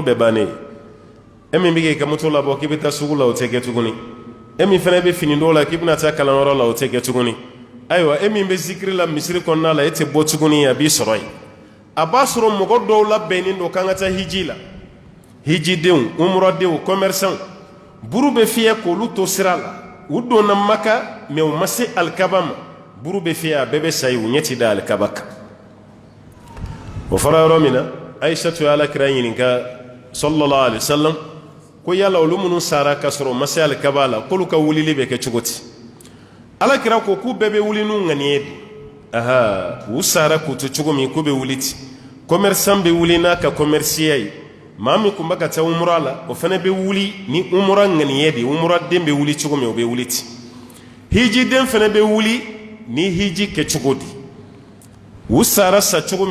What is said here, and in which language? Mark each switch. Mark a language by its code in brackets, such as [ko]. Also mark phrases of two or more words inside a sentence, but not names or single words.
[bm] bɛɛ bannen ye e min bɛ k'i ka moto labɔ k'i bɛ taa sugu la o tɛ kɛ tuguni e min fana bɛ fini dɔw la k'i bɛna taa kalanyɔrɔ la o tɛ kɛ tuguni ayiwa e min bɛ zikiri la misiri kɔnɔna la e tɛ bɔ tuguni a b'i sɔrɔ yen a b'a sɔrɔ mɔgɔ dɔw labɛnnen don k'an ka taa hiji la hijidenw umuradenw commerçants buru bɛ fiyɛ k'olu to sira la u donna maka mais u ma se alikaba ma buru bɛ fiyɛ a bɛɛ bɛ sa ye u ɲɛ ti da alikaba kan o fɔra yɔrɔ min na ayisatu ye alakira ɲininka [ar] صلى الله عليه وسلم [bm] ko yala olu minnu sara ka sɔrɔ u ma se alikaba la k'olu ka wulili bɛ kɛ cogo di alakira ko k'u bɛɛ bɛ wuli n'u ŋaniye de u sara k'u to cogo min k'u bɛ wuli ten commerçant bɛ wuli n'a ka commerciya ye maa min tun bɛ ka taa umura la o fana bɛ wuli ni umura ŋaniye de umuraden bɛ wuli cogo min o bɛ wuli ten hijiden fana bɛ wuli ni hiji kɛ cogo di u sara sa cogo min